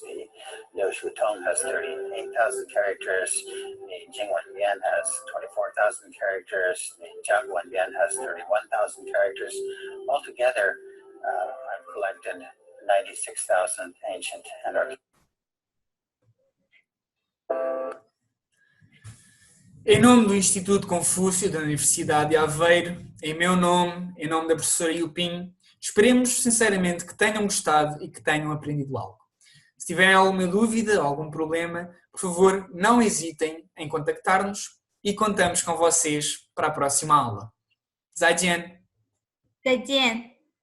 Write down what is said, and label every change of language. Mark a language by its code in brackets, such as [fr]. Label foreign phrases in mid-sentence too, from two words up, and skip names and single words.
[en] The Liu Shu Tong has 38,000 characters. The Jingwen Bian has 24,000 characters. The Jiaguan Bian has 31,000 characters. Altogether, I've collected 96,000 ancient and archaic. [pt] Em nome do Instituto Confúcio da Universidade de Aveiro, em meu nome, em nome da professora Yuping, esperemos sinceramente que tenham gostado e que tenham aprendido algo. Se tiverem alguma dúvida, algum problema, por por favor, não hesitem em contactar-nos e contamos com vocês para a próxima aula. [zh] 再见! 再见。